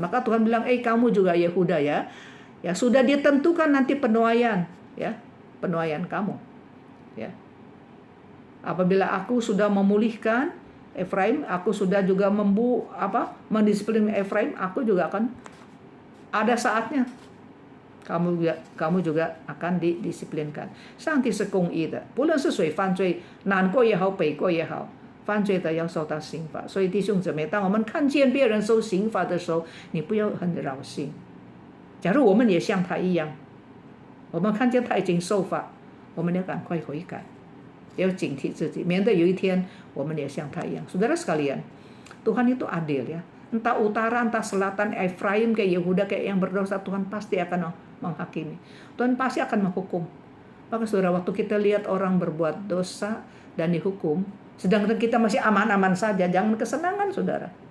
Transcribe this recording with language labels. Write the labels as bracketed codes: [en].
[id] Maka Tuhan bilang, kamu juga Yehuda ya. Ya sudah ditentukan nanti penuaian, ya, penuaian kamu, ya. Apabila aku sudah memulihkan Efraim, aku sudah juga mendisiplin Efraim, aku juga akan ada saatnya kamu juga akan didisiplinkan. [zh] 上帝是公义的，不论是谁犯罪，南国也好，北国也好，犯罪的要受到刑罚。所以弟兄姊妹，当我们看见别人受刑罚的时候，你不要很扰心。假如我们也像他一样，我们看见他已经受罚，我们要赶快悔改，要警惕自己，免得有一天我们也像他一样。 [id] Saudara sekalian, Tuhan itu adil ya. Entah utara, entah selatan, Efraim kayak Yehuda kayak yang berdosa, Tuhan pasti akan menghakimi. Tuhan pasti akan menghukum. Maka saudara, waktu kita lihat orang berbuat dosa dan dihukum, sedangkan kita masih aman-aman saja, jangan kesenangan saudara.